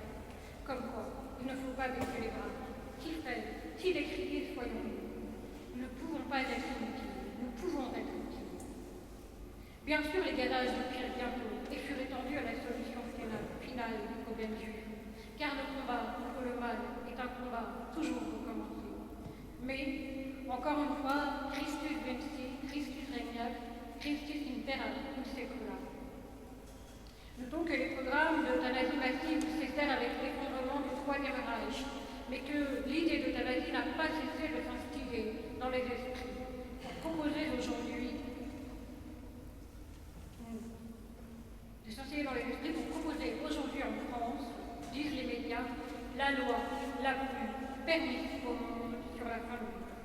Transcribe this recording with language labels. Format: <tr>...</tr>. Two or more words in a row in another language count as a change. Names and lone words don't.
<fr>Comme quoi, il ne faut pas baisser les bras. Si faibles, si décriés soyons-nous, nous ne pouvons pas être inutiles, nous pouvons être utiles. Bien sûr, les gazages reprirent bientôt et furent étendus à la solution finale du problème juif, car le combat contre le mal est un combat toujours recommencé. Mais, encore une fois,</fr> <la>Christus vinci, Christus regnat, Christus impera in secula.</la> <fr>Notons que les programmes d'euthanasie massive cessèrent avec l'effondrement du Troisième Reich, mais que l'idée d'euthanasie n'a pas cessé de s'instiller dans les esprits, composés aujourd'hui en France, disent les médias, la loi la plus permissive au monde sur la fin du monde.</fr>